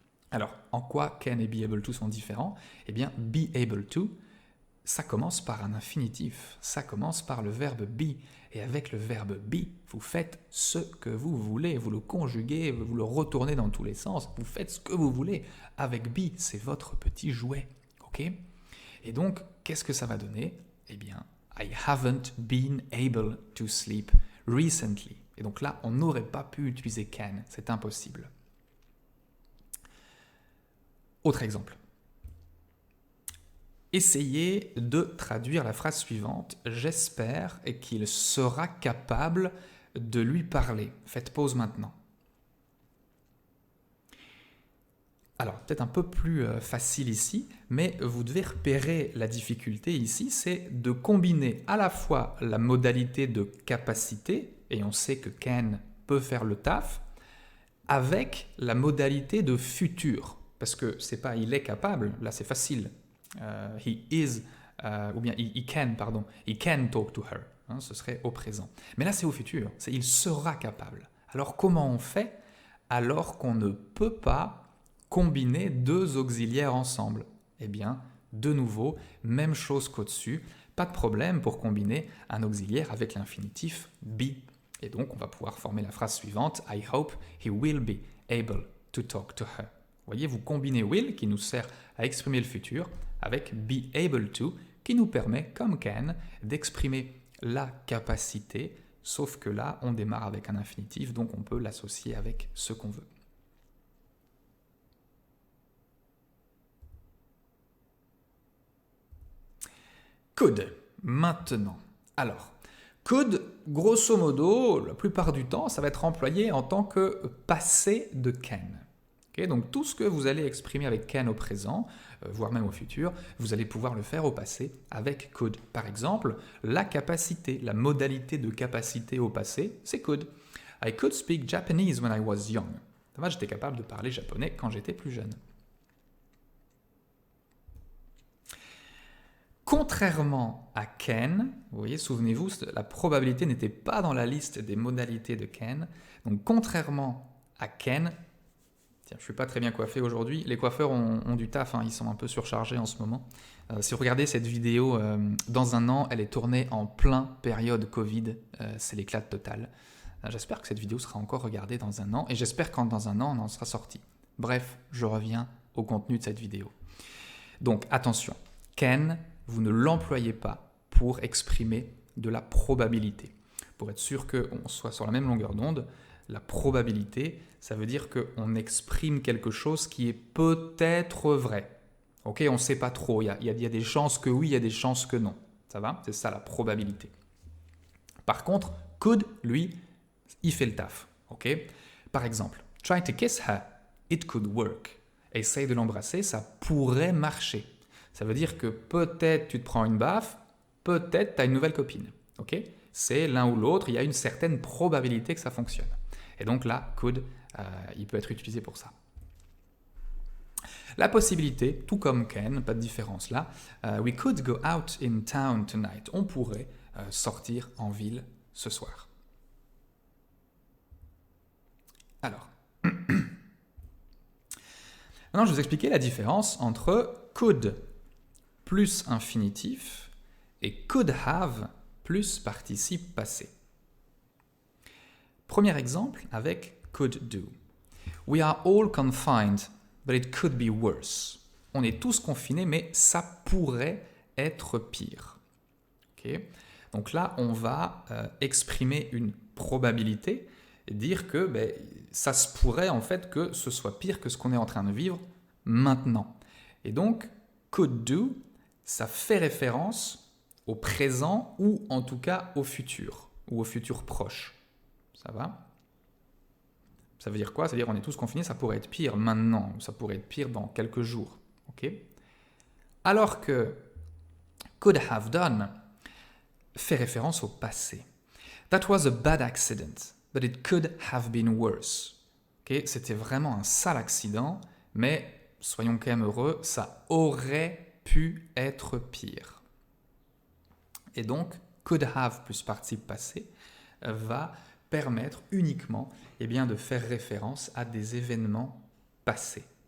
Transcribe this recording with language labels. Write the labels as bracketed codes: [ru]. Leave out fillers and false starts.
[fr] Alors, en quoi can et be able to sont différents? Eh bien, be able to, ça commence par un infinitif, ça commence par le verbe be. Et avec le verbe be, vous faites ce que vous voulez, vous le conjuguez, vous le retournez dans tous les sens, vous faites ce que vous voulez. Avec be, c'est votre petit jouet. Ok? Et donc, qu'est-ce que ça va donner? Eh bien, [en] I haven't been able to sleep recently. [fr] Et donc là, on n'aurait pas pu utiliser can, c'est impossible. Autre exemple. Essayez de traduire la phrase suivante. J'espère qu'il sera capable de lui parler. Faites pause maintenant. Alors, peut-être un peu plus facile ici, mais vous devez repérer la difficulté ici, c'est de combiner à la fois la modalité de capacité, et on sait que can peut faire le taf, avec la modalité de futur. Parce que c'est pas il est capable, là c'est facile. [en] He is, [fr] ou bien [en] he can, [fr] pardon, [en] he can talk to her. [fr] Hein, ce serait au présent. Mais là c'est au futur, c'est il sera capable. Alors comment on fait alors qu'on ne peut pas combiner deux auxiliaires ensemble? Eh bien, de nouveau, même chose qu'au-dessus, pas de problème pour combiner un auxiliaire avec l'infinitif be. Et donc, on va pouvoir former la phrase suivante, [en] I hope he will be able to talk to her. [fr] Vous voyez, vous combinez will, qui nous sert à exprimer le futur, avec be able to, qui nous permet, comme can, d'exprimer la capacité, sauf que là, on démarre avec un infinitif, donc on peut l'associer avec ce qu'on veut. Could, maintenant. Alors, could, grosso modo, la plupart du temps, ça va être employé en tant que passé de can. Okay, donc tout ce que vous allez exprimer avec can au présent, voire même au futur, vous allez pouvoir le faire au passé avec could. Par exemple, la capacité, la modalité de capacité au passé, c'est could. [en] I could speak Japanese when I was young. [fr] J'étais capable de parler japonais quand j'étais plus jeune. Contrairement à can, vous voyez, souvenez-vous, la probabilité n'était pas dans la liste des modalités de can. Donc contrairement à can, tiens, je ne suis pas très bien coiffé aujourd'hui, les coiffeurs ont du taf, hein, ils sont un peu surchargés en ce moment. Si vous regardez cette vidéo dans un an, elle est tournée en plein période Covid, c'est l'éclat total. J'espère que cette vidéo sera encore regardée dans un an, et j'espère qu'en dans un an, on en sera sorti. Bref, je reviens au contenu de cette vidéo. Donc attention, can, vous ne l'employez pas pour exprimer de la probabilité. Pour être sûr qu'on soit sur la même longueur d'onde, la probabilité, ça veut dire qu'on exprime quelque chose qui est peut-être vrai. Ok, on ne sait pas trop, il y a des chances que oui, il y a des chances que non. Ça va? C'est ça la probabilité. Par contre, could, lui, il fait le taf. Ok? Par exemple, [en] try to kiss her, it could work. [fr] Essaye de l'embrasser, ça pourrait marcher. Ça veut dire que peut-être tu te prends une baffe, peut-être tu as une nouvelle copine. Okay, c'est l'un ou l'autre, il y a une certaine probabilité que ça fonctionne. Et donc là, could, il peut être utilisé pour ça. La possibilité, tout comme Ken, pas de différence là, [en] we could go out in town tonight. [fr] On pourrait sortir en ville ce soir. Alors, maintenant je vais vous expliquer la différence entre could plus infinitif et could have plus participe passé. Premier exemple avec could do. [en] We are all confined, but it could be worse. [fr] On est tous confinés, mais ça pourrait être pire. Okay. Donc là, on va exprimer une probabilité et dire que ça se pourrait en fait que ce soit pire que ce qu'on est en train de vivre maintenant. Et donc, could do, ça fait référence au présent ou en tout cas au futur, ou au futur proche. Ça va ? Ça veut dire quoi? Ça veut dire qu'on est tous confinés, ça pourrait être pire maintenant, ou ça pourrait être pire dans quelques jours. Okay. Alors que could have done fait référence au passé. [en] That was a bad accident, but it could have been worse. Okay. [fr] C'était vraiment un sale accident, mais soyons quand même heureux, ça aurait pu être pire. Et donc, could have plus participe passé va permettre uniquement de faire référence à des événements passés.